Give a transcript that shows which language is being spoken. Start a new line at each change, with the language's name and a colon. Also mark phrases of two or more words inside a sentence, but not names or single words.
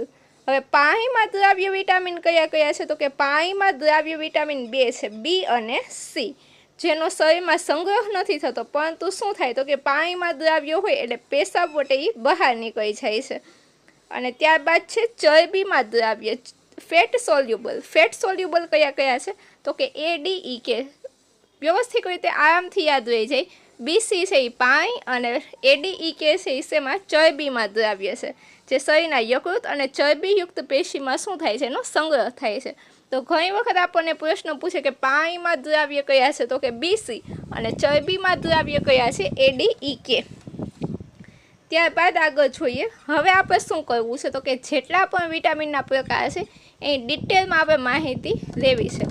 Gujarati: હવે પાણીમાં દ્રાવ્ય વિટામિન કયા કયા છે તો કે પાણીમાં દ્રાવ્ય વિટામિન 2 છે, બી અને સી, જેનો શરીરમાં સંગ્રહ નથી થતો, પરંતુ શું થાય તો કે પાણીમાં દ્રાવ્ય હોય એટલે પેશાબ વટે ઈ બહાર નીકળી જાય છે। અને ત્યારબાદ છે ચરબીમાં દ્રાવ્ય
English: fat soluble. fat soluble
Gujarati: કયા કયા છે તો કે એ ડી ઈ કે વ્યવસ્થિત રીતે આરામથી યાદ રહી જાય। બી સી છે ઈ પાણી અને એ ડી ઈ કે છે ઈ શેમાં ચરબીમાં દ્રાવ્ય છે, જે शरीરના यकृत અને ચરબીયુક્ત પેશીમાં શું થાય છે એનો સંગ્રહ થાય છે। તો ઘણી વખત આપણને પ્રશ્ન પૂછે કે પાણીમાં દ્રાવ્ય કયા છે તો કે BC અને ચરબીમાં દ્રાવ્ય કયા છે ADEK। ત્યારબાદ આગળ જોઈએ। હવે આપણે શું કરવું છે તો કે જેટલા પણ વિટામિનના પ્રકાર છે એની ડિટેલમાં આપણે માહિતી લેવી છે।